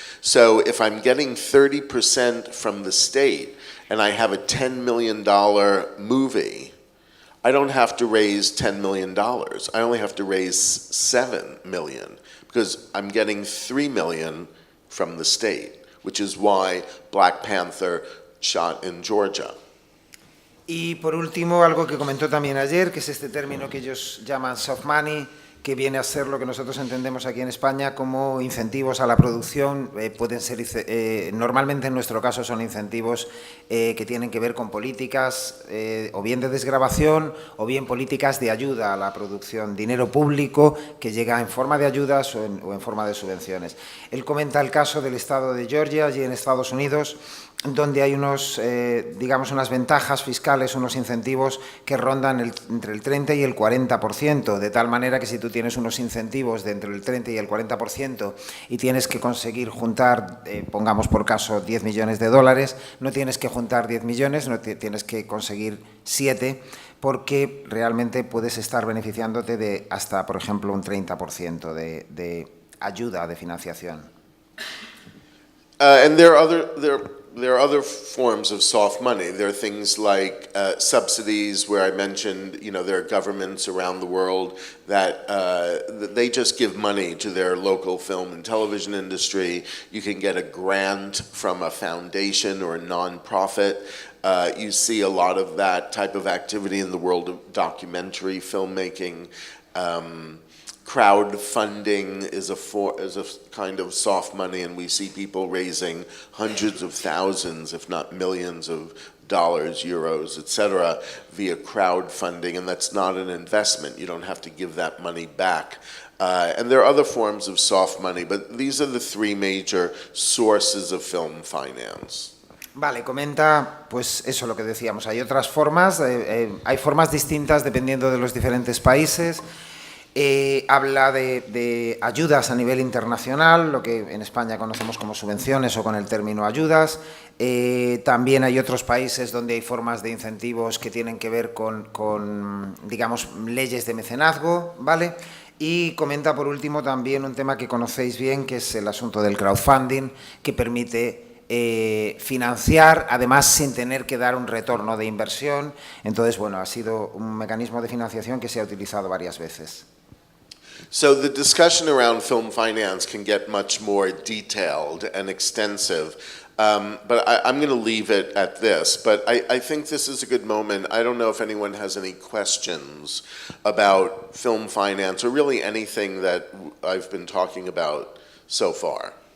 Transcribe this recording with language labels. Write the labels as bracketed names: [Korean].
[English] So if I'm getting 30% from the state and I have a $10 million movie, I don't have to raise $10 million. I only have to raise $7 million because I'm getting $3 million from the state, which is why Black Panther shot in Georgia. [Spanish] Y por último, algo que comentó también ayer, que es este término que ellos llaman soft money, que viene a ser lo que nosotros entendemos aquí en España como incentivos a la producción. Pueden ser, normalmente en nuestro caso son incentivos que tienen que ver con políticas o bien de desgravación o bien políticas de ayuda a la producción, dinero público que llega en forma de ayudas o en forma de subvenciones. Él comenta el caso del estado de Georgia, allí en Estados Unidos, donde hay unos, digamos, unas ventajas fiscales, unos incentivos que rondan entre el 30 y el 40%, de tal manera que si tú tienes unos incentivos de entre el 30 y el 40% y tienes que conseguir juntar, pongamos por caso, 10 millones de dólares, no tienes que juntar 10 millones, no tienes que conseguir 7, porque realmente puedes estar beneficiándote de hasta, por ejemplo, un 30% de ayuda, de financiación. [English] And there are other forms of soft money. There are things like subsidies, where I mentioned, there are governments around the world that they just give money to their local film and television industry. You can get a grant from a foundation or a nonprofit. You see a lot of that type of activity in the world of documentary filmmaking. Crowdfunding is a kind of soft money, and we see people raising hundreds of thousands, if not millions of dollars, euros, etc., via crowdfunding, and that's not an investment. You don't have to give that money back. And there are other forms of soft money, but these are the three major sources of film finance. [Spanish] Vale, comenta, pues eso lo que decíamos, hay otras formas, hay formas distintas dependiendo de los diferentes países. Habla de ayudas a nivel internacional, lo que en España conocemos como subvenciones o con el término ayudas. También hay otros países donde hay formas de incentivos que tienen que ver con digamos, leyes de mecenazgo, ¿vale? Y comenta por último también un tema que conocéis bien, que es el asunto del crowdfunding, que permite financiar, además sin tener que dar un retorno de inversión. Entonces, bueno, ha sido un mecanismo de financiación que se ha utilizado varias veces. [English] So the discussion around film finance can get much more detailed and extensive, but I'm going to leave it at this. But I think this is a good moment. I don't know if anyone has any questions about film finance or really anything that I've been talking about so far.